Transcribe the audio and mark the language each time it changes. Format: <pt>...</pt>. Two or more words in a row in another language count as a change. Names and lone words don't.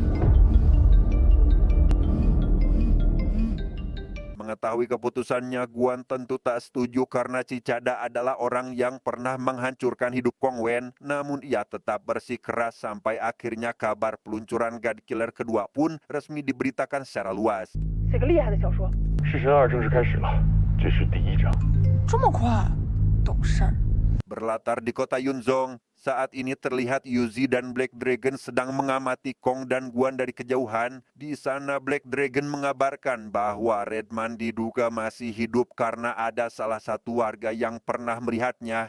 <id>Mengetahui keputusannya, Guan tentu tak setuju karena Cichada adalah orang yang pernah menghancurkan hidup Kong Wen. Namun ia tetap bersikeras sampai akhirnya kabar peluncuran God Killer kedua pun resmi diberitakan secara luas.</id> <zh>写个厉害的小说。弑神2正式开始了，这是第1章。这么快，懂事儿。</zh> <id>Berlatar di kota Yunzong, saat ini terlihat Yuzi dan Black Dragon sedang mengamati Kong dan Guan dari kejauhan. Di sana Black Dragon mengabarkan bahwa Redman diduga masih hidup karena ada salah satu warga yang pernah melihatnya.</id>